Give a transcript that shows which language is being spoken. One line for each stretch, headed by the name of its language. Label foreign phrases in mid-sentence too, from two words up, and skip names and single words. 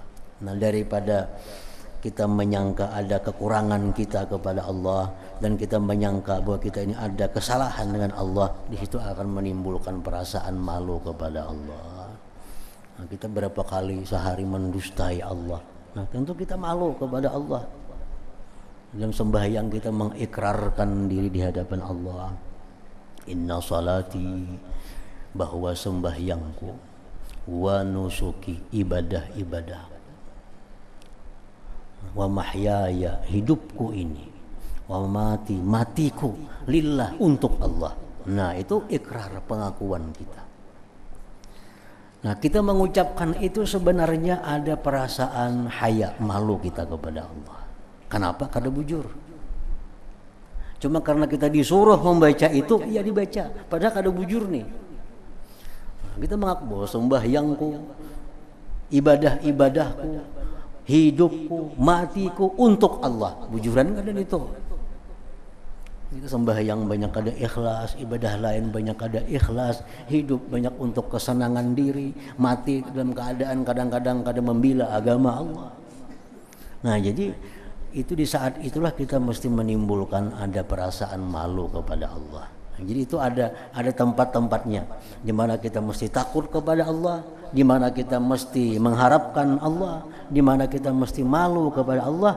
Indonesian: Nah, daripada kita menyangka ada kekurangan kita kepada Allah dan kita menyangka bahwa kita ini ada kesalahan dengan Allah, di situ akan menimbulkan perasaan malu kepada Allah. Nah, kita berapa kali sehari mendustai Allah. Nah, tentu kita malu kepada Allah. Dalam sembahyang kita mengikrarkan diri di hadapan Allah.
Arabic: إن صلاتي,
Indonesian: bahwa sembahyangku,
Arabic: ونسكي, ibadah-ibadah, ومحياي,
Indonesian: hidupku ini,
Arabic: ومماتي,
Indonesian: matiku, lillah, untuk Allah. Nah, itu ikrar, pengakuan kita. Nah, kita mengucapkan itu sebenarnya ada perasaan haya, malu kita kepada Allah. Kenapa?
Banjar: Kada bujur.
Indonesian: Cuma karena kita disuruh membaca itu, ya dibaca, padahal
Banjar: kada bujur
Indonesian: nih. Nah, kita mengaku bahwa sembahyangku, ibadah-ibadahku, hidupku, matiku untuk Allah. Bujuran kan ada itu. Kita sembahyang banyak ada ikhlas, ibadah lain banyak ada ikhlas, hidup banyak untuk kesenangan diri, mati dalam keadaan kadang-kadang membela agama Allah. Nah, jadi itu di saat itulah kita mesti menimbulkan ada perasaan malu kepada Allah. Jadi itu ada tempat-tempatnya di mana kita mesti takut kepada Allah, di mana kita mesti mengharapkan Allah, di mana kita mesti malu kepada Allah.